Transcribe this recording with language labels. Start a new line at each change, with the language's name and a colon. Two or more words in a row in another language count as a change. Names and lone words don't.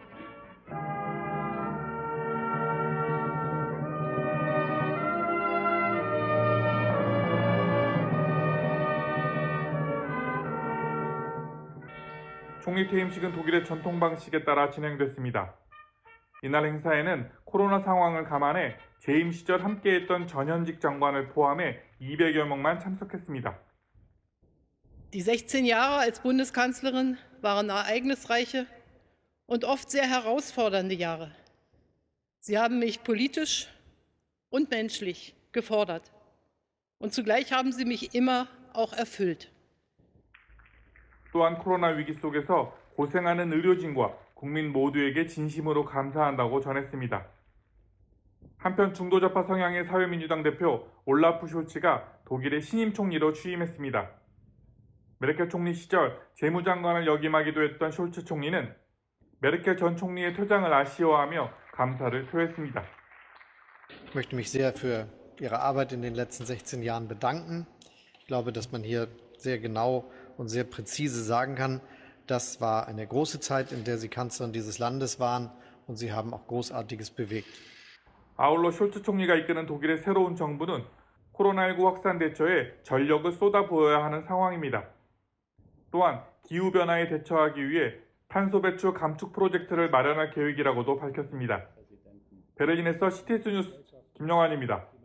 Korean: 총리 퇴임식은 독일의 전통 방식에 따라 진행됐습니다. 이날 행사에는 코로나 상황을 감안해 재임 시절 함께했던 전현직 장관을 포함해 200여 명만 참석했습니다.
German: Die 16 Jahre als Bundeskanzlerin waren ereignisreiche und oft sehr herausfordernde Jahre. Sie haben mich politisch und menschlich gefordert. Und zugleich haben sie mich immer auch erfüllt.
Korean: 또한 코로나 위기 속에서 고생하는 의료진과 국민 모두에게 진심으로 감사한다고 전했습니다. 한편 중도좌파 성향의 사회민주당 대표 올라프 숄츠가 독일의 신임 총리로 취임했습니다. 메르켈 총리 시절 재무장관을 역임하기도 했던 숄츠 총리는 메르켈 전 총리의 퇴장을 아쉬워하며 감사를 표했습니다.
German: Ich möchte mich sehr für ihre Arbeit in den letzten 16 Jahren bedanken. Ich glaube, dass man hier sehr genau und sehr präzise sagen kann, das war eine große Zeit, in der Sie Kanzlerin dieses Landes waren und Sie haben auch Großartiges bewegt.
Korean: 아울러 숄츠 총리가 이끄는 독일의 새로운 정부는 코로나19 확산 대처에 전력을 쏟아부어야 하는 상황입니다. 또한 기후변화에 대처하기 위해 탄소 배출 감축 프로젝트를 마련할 계획이라고도 밝혔습니다. 베를린에서 CTS 뉴스 김영환입니다.